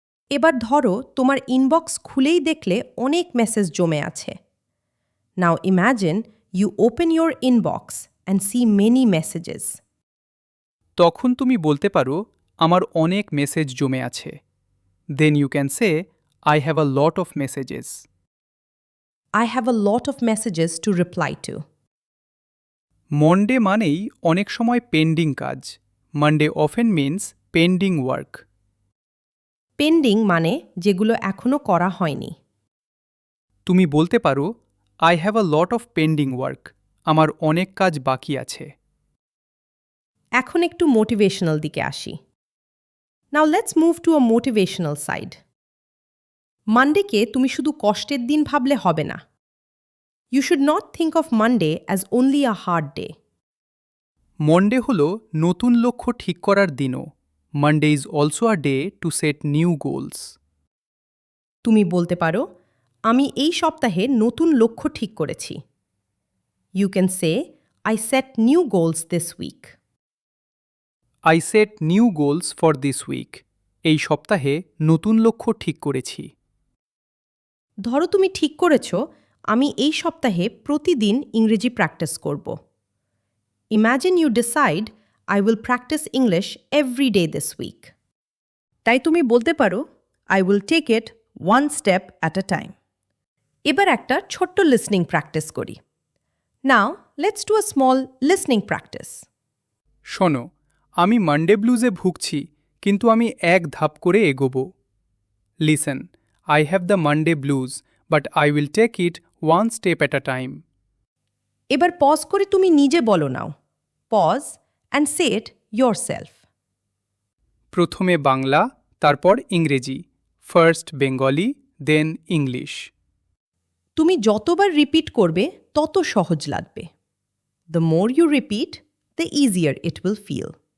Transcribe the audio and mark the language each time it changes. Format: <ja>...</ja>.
<bn>এবার ধরো তোমার ইনবক্স খুলেই দেখলে অনেক মেসেজ জমে আছে।</bn> <en>Now imagine you open your inbox and see many messages.</en> <bn>তখন তুমি বলতে পারো, আমার অনেক মেসেজ জমে আছে।</bn> <en>Then you can say, I have a lot of messages. I have a lot of messages to reply to.</en> <bn>Monday মানেই অনেক সময় পেন্ডিং কাজ।</bn> <en>Monday often means pending work.</en> <bn>Pending মানে যেগুলো এখনো করা হয়নি। তুমি বলতে পারো,</bn> <en>I have a lot of pending work.</en> <bn>আমার অনেক কাজ বাকি আছে। এখন একটু মোটিভেশনাল দিকে আসি।</bn> <en>Now let's move to a motivational side.</en> <bn>মানডেকে তুমি শুধু কষ্টের দিন ভাবলে হবে না।</bn> <en>You should not think of Monday as only a hard day.</en> <bn>Monday হল নতুন লক্ষ্য ঠিক করার দিনও।</bn> <en>Monday is also a day to set new goals.</en> <bn>তুমি বলতে পারো, আমি এই সপ্তাহে নতুন লক্ষ্য ঠিক করেছি।</bn> <en>You can say, I set new goals this week. I set new goals for this week.</en> <bn>এই সপ্তাহে নতুন লক্ষ্য ঠিক করেছি। ধরো তুমি ঠিক করেছ, আমি এই সপ্তাহে প্রতিদিন ইংরেজি প্র্যাকটিস করব।</bn> <en>Imagine you decide, I will practice English every day this week.</en> <bn>তাই তুমি বলতে পারো,</bn> <en>I will take it one step at a time.</en> <bn>এবার একটা ছোট্ট লিসনিং প্র্যাকটিস করি।</bn> <en>Now, let's do a small listening practice.</en> <bn>শোনো, আমি মানডে ব্লুজে ভুগছি, কিন্তু আমি এক ধাপ করে এগোব।</bn> <en>Listen, I have the Monday blues, but I will take it one step at a time.</en> <bn>এবার পজ করে তুমি নিজে বলো নাও।</bn> <en>Pause and say it yourself.</en> <bn>প্রথমে বাংলা, তারপর ইংরেজি।</bn> <en>First Bengali, then English.</en> <bn>তুমি যতবার রিপিট করবে তত সহজ লাগবে।</bn> <en>The more you repeat, the easier it will feel.</en>